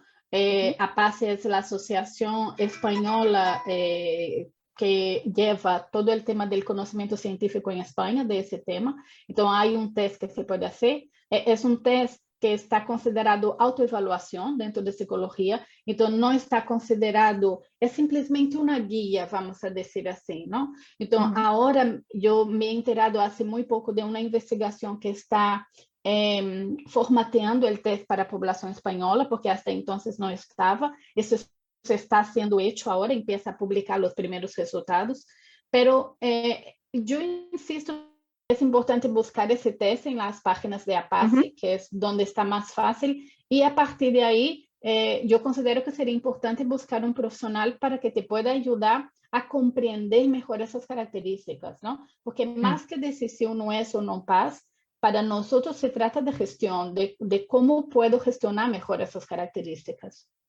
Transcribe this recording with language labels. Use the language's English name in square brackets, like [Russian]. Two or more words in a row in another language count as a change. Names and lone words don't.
[Spanish] APACE es la asociación española que lleva todo el tema del conocimiento científico en España, de ese tema. Entonces, hay un test que se puede hacer. Es un test que está considerado autoevaluación dentro de psicología, [Portuguese] então não está considerado, é simplesmente uma guia, vamos a dizer assim, não? Então, agora eu [Spanish] me he enterado [Portuguese] há muito pouco de uma investigação que está formateando o teste para a população espanhola, porque até então não estava. Isso está sendo hecho agora, [Spanish] empieza a publicar [Portuguese] os primeiros resultados, pero eu insisto. [Spanish] Es importante buscar ese test en las páginas de APACE, que es donde está más fácil, y a partir de ahí yo considero que sería importante buscar un profesional para que te pueda ayudar a comprender mejor esas características, ¿no? Porque más que decir si uno es o no paz, para nosotros se trata de gestión, de cómo puedo gestionar mejor esas características.